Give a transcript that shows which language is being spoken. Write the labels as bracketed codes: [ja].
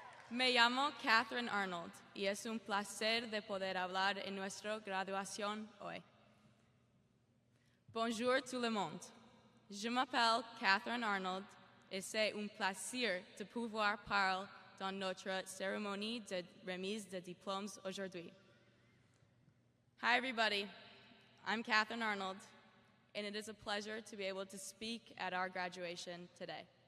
[es] Me llamo Catherine Arnold y es un placer de poder hablar en nuestra graduación hoy. [fr] Bonjour tout le monde. Je m'appelle Catherine Arnold et c'est un plaisir de pouvoir parler dans notre cérémonie de remise de diplômes aujourd'hui. [en] Hi everybody, I'm Catherine Arnold, and it is a pleasure to be able to speak at our graduation today.